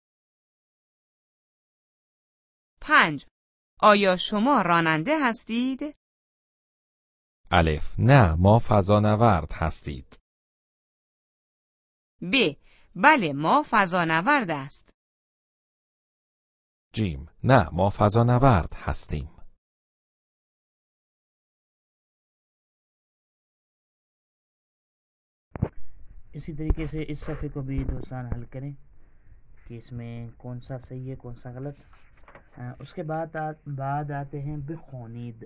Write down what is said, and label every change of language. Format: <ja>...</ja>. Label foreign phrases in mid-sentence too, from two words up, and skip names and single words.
<fa>5. آیا شما راننده هستید؟ الف. نه ما فضانورد هستید. ب. بله ما فضانورد است. جیم. نه ما فضانورد هستیم.</fa> <ur>اسی طریقے سے اس صفحے کو بھی دوستان حل کریں کہ اس میں کون سا صحیح ہے کون سا غلط. اس کے بعد آتے ہیں بخونید.</ur>